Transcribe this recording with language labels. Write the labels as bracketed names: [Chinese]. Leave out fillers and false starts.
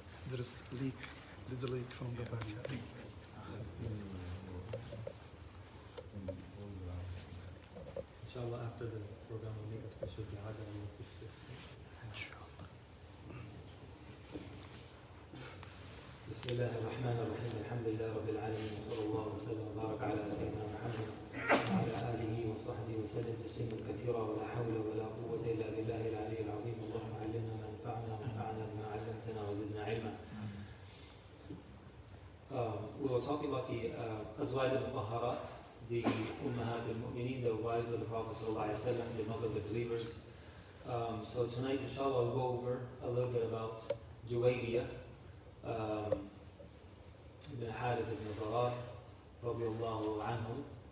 [English] there is leak, little leak from the back. Inshallah, after the program, we'll make a special dua and we'll fix this. [Arabic] بسم الله الرحمن الرحيم الحمد لله رب العالمين وصلى الله وسلم وبارك على سيدنا محمد وعلى آله وصحبه وسلم تسليما كثيرا ولا حول ولا قوة إلا بالله العلي العظيم اللهم علمنا ما ينفعنا وانفعنا بما علمتنا وزدنا علما. [English] We were talking about the Azwaj al-Mutahharat, the Ummahat al-Mu'mineen, the wives of the Prophet ﷺ, the mother of the believers. So tonight, inshallah, we'll go over a little bit about Juwayriyah ibn Harith ibn Darar, radiallahu anhum.